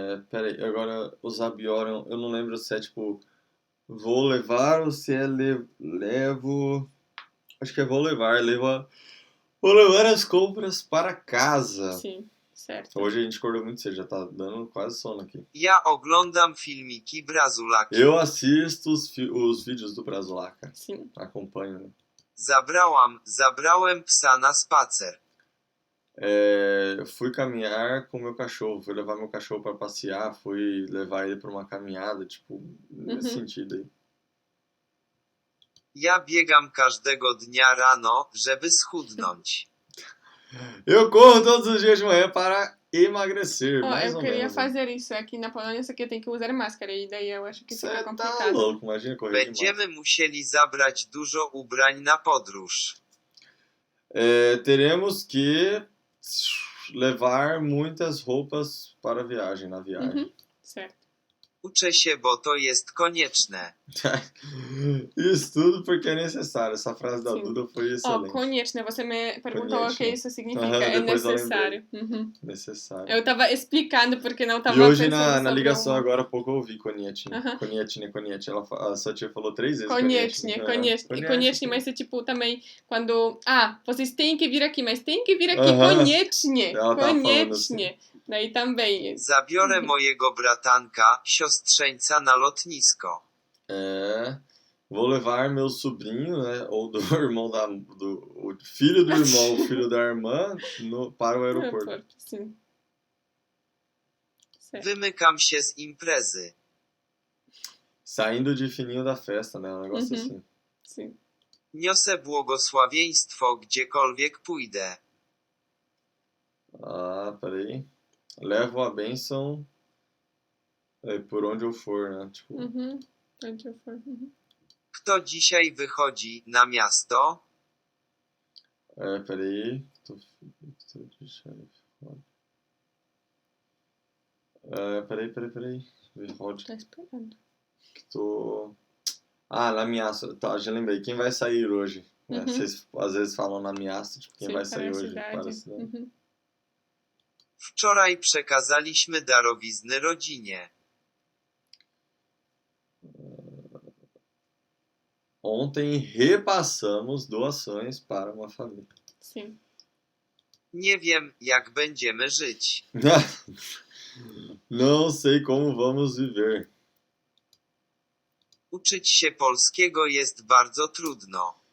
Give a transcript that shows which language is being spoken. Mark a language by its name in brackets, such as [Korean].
[Portuguese] Peraí, agora o zabiorę, eu não lembro se é tipo vou levar ou se é levo. Acho que é vou levar as compras para casa. Sim, certo. Hoje a gente acordou muito cedo, já tá dando quase sono aqui. [Polish] Ja oglądam filmiki Brazulaki. [Portuguese] Eu assisto os vídeos do Brazulaca. Sim. Acompanho, né? [Polish] Zabrałem psa na spacer. [Portuguese] Fui caminhar com meu cachorro, fui levar meu cachorro para passear, fui levar ele para uma caminhada, tipo, nesse sentido aí. [Polish] Ja biegam każdego dnia rano, żeby schudnąć. [Portuguese] Eu corro todos os dias de manhã para emagrecer, mais eu ou queria menos. fazer isso. Aqui na Polônia você tem que usar máscara e daí eu acho que fica complicado. Tá louco, imagina correr [Polish] Będziemy musieli zabrać dużo ubrań na podróż. [Portuguese] Teremos que levar muitas roupas para a viagem, na viagem. Certo. [Polish] Uczę się, bo to jest konieczne. [Portuguese] Isso tudo porque é necessário. Essa frase da Duda foi excelente. [Polish] Konieczne. [Portuguese] Você me perguntou o que isso significa. É necessário. Necessário. Eu tava explicando porque não tava pensando. E hoje na ligação agora há pouco eu ouvi koniecznie. Koniecznie. A sua tia falou 3 vezes [Polish] koniecznie. [Portuguese] E koniecznie, mas é tipo também quando... vocês têm que vir aqui, mas tem que vir aqui koniecznie. Koniecznie. Daí também. [Polish] Zabiorę mojego bratanka, siostrzeńca na lotnisko. [Portuguese] Vou levar meu sobrinho, né, ou do irmão o filho do irmão, o filho da irmã, para o aeroporto. Sim. Certo. [Polish] Wymykam się z imprezy. [Portuguese] Saindo de fininho da festa, né, um negócio assim. Sim. [Polish] Niosę błogosławieństwo gdziekolwiek pójdę. [Portuguese] Peraí. Levo a bênção por onde eu for, né? Tipo... Onde eu for. [Polish] Kto dzisiaj wychodzi na miasto? [Portuguese] Peraí. [Polish] Kto dzisiaj wychodzi? [Portuguese] Peraí. Wychodzi. Tá esperando. [Polish] Na miasta. [Portuguese] Tá, já lembrei. Quem vai sair hoje? Né? Vocês às vezes falam [Polish] na miasta, [Portuguese] tipo, quem vai sair hoje para a cidade. [Polish] Wczoraj przekazaliśmy darowizny rodzinie. [Portuguese] Ontem repassamos doações para uma família. Sim. [Polish] Nie wiem, jak będziemy żyć. [Portuguese] Não sei como vamos viver. [Polish] Uczyć się polskiego jest bardzo trudno.